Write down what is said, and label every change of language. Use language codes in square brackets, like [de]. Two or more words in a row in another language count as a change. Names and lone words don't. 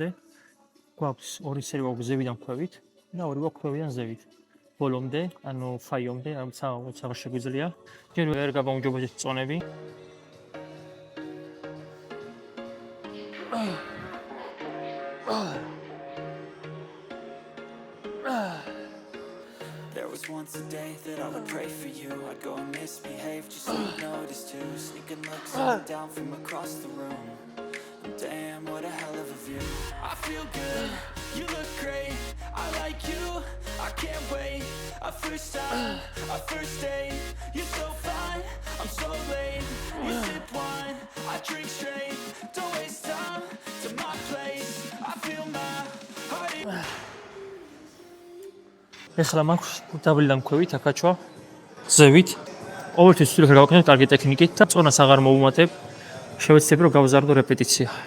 [ka] გვაქვს ორი სერია გვაქვს ზევიდან ქვევით და ორი გვაქვს ქვევიდან ზევით. ბოლომდე, ანუ ფაიომდე, როცა აღარ შეგვიძლია. ჯერ ვერ გამომჯობესეთ წონები. [en] There was once a day that I would pray for you. I'd go and misbehave just so you'd notice too. Sneaking looks up and down from across the room. Damn, what a hell of a view. I feel good, you look great, I like you, I can't wait. A first time, a first date, you're so fine, I'm so late. You sip wine, I drink straight. Don't waste time to my place. I feel my heart [ka] ეხლა მაქვს დაბლიდან ქვევით აკაჩვა ზევით. ყოველთვის ვცდილობ გავაკეთო კარგი ტექნიკით და წონას აღარ მოვუმატებ. შევეცდები რომ გავზარდო რეპეტიცია.